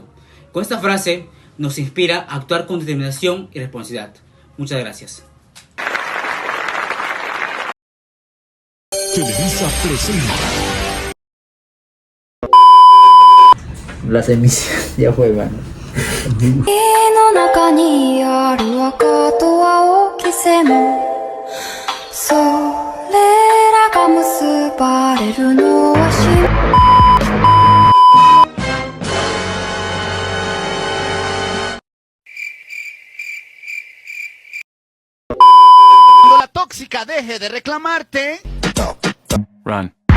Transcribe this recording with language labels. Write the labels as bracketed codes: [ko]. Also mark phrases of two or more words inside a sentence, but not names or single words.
[es] Con esta frase nos inspira a actuar con determinación y responsabilidad. Muchas gracias. Televisa presenta. Las emisiones ya fue, mano. [ja] の中にある赤と青き線それらが結ばれるのは [es] Cuando la tóxica deje de reclamarte. Run.